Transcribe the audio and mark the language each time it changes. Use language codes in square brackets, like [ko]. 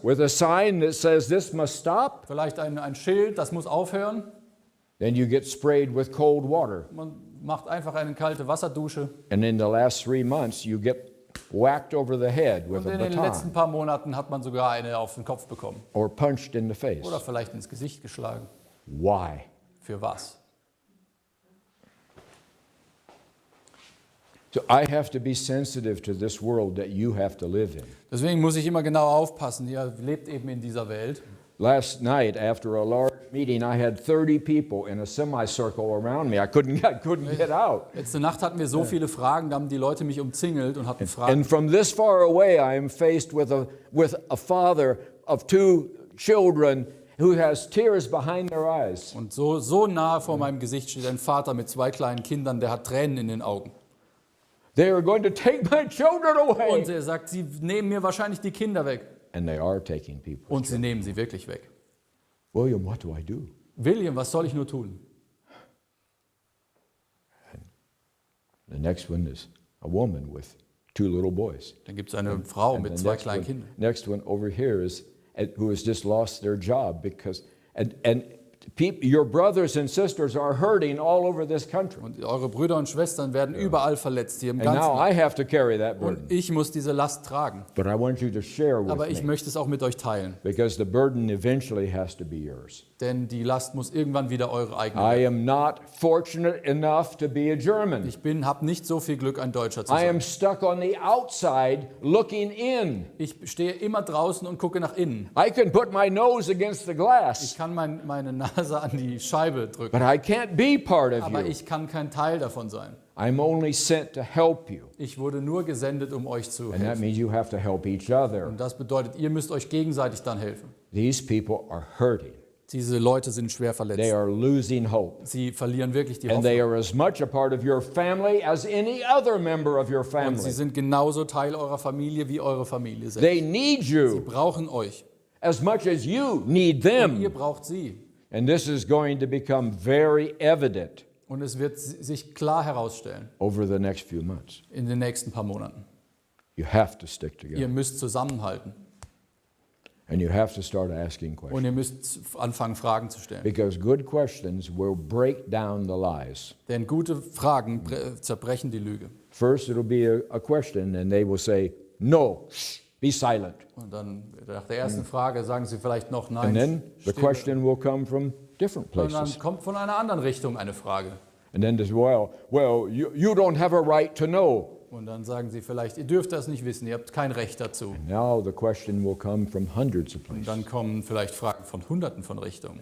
[en] with a sign that says this must stop, [de] vielleicht ein Schild, das muss aufhören, [en] then you get sprayed with cold water. [de] man macht einfach eine kalte Wasserdusche, [en] And in the last 3 months, you get whacked over the head with [de] und [en] a [de] in den letzten [en] baton [de] paar Monaten hat man sogar eine auf den Kopf bekommen [en] or punched in the face. [de] oder vielleicht ins Gesicht geschlagen. [en] Why? [de] Für was? [en] So I have to be sensitive to this world that you have to live in. [de] Deswegen muss ich immer genau aufpassen. Ihr lebt eben in dieser Welt. [en] Last night, after a large meeting, I had 30 people in a semicircle around me. I couldn't get out. [de] Letzte Nacht hatten wir so viele Fragen, da haben die Leute mich umzingelt und hatten Fragen. [en] And from this far away, I am faced with a father of 2 children who has tears behind their eyes. [de] Und so nahe vor meinem Gesicht steht ein Vater mit 2 kleinen Kindern, der hat Tränen in den Augen. [en] They are going to take my children [de] Und [en] away. [de] er sagt, sie nehmen mir wahrscheinlich die Kinder weg. [en] And they are taking people. [de] Und sie nehmen sie wirklich weg. [en] William, what do I do? [de] William, was soll ich nur tun? [en] The next one is a woman with 2 little boys. [de] Dann gibt es eine Frau [en] And [de] mit [en] the [de] 2 kleinen Kindern. [en] next one over here is who has just lost their job because and your brothers and sisters are hurting all over this country. [de] Und eure Brüder und Schwestern werden überall verletzt hier im [en] And now [de] Ganzen. [en] I have to carry that burden. [de] Und ich muss diese Last tragen. [en] But I want you to share with [de] Aber ich [en] me. [de] möchte es auch mit euch teilen. [en] Because the burden eventually has to be yours. [de] Denn die Last muss irgendwann wieder eure eigene [en] I [de] werden. [en] am not fortunate enough to be a German. [de] Ich habe nicht so viel Glück, ein Deutscher zu [en] I am stuck on the outside looking in. [de] Ich stehe immer draußen und gucke nach innen. [en] I can put my nose against the glass, [de] Ich kann meine Nase an die Scheibe drücken. [en] but I can't be part of [de] Aber [en] you. [de] ich kann kein Teil davon sein. [en] I'm only sent to help you. [de] Ich wurde nur gesendet, um euch zu [en] And that [de] helfen. [en] means you have to help each other. [de] Und das bedeutet, ihr müsst euch gegenseitig dann helfen. [en] These people are hurting. [de] Diese Leute sind schwer [en] They [de] verletzt. [en] are losing hope. [de] Sie verlieren wirklich die [en] And they [de] Hoffnung. [en] are as much a part of your family as any other member of your [de] Und sie [en] family. [de] sind genauso Teil eurer Familie, wie eure Familie selbst. [en] They need [de] Sie [en] you [de] brauchen euch. [en] as much as you need [de] Und ihr [en] them. [de] braucht sie. [en] And this is going to become very evident [de] Und es wird sich klar herausstellen [en] over the next few months. [de] in den nächsten paar Monaten. [en] You have to stick [de] Ihr [en] together. [de] müsst zusammenhalten. [en] And you have to start asking questions. [de] ihr müsst anfangen, Fragen zu stellen. [en] Because good questions will break down the lies. [de] Denn gute Fragen zerbrechen die Lüge. [en] First, it'll be a question, and they will say, no, shh, be silent. [de] Und dann nach der ersten Frage sagen sie vielleicht noch [en] And then the [de] Stille. [en] question will come from different [de] Und dann [en] places. [de] kommt von einer anderen Richtung eine Frage. [en] And then there's, well, you don't have a right to know. [de] Und dann sagen sie vielleicht, ihr dürft das nicht wissen, ihr habt kein Recht dazu. [en] Now the question will come from hundreds of [de] Und [en] places. [de] dann kommen vielleicht Fragen von Hunderten von Richtungen.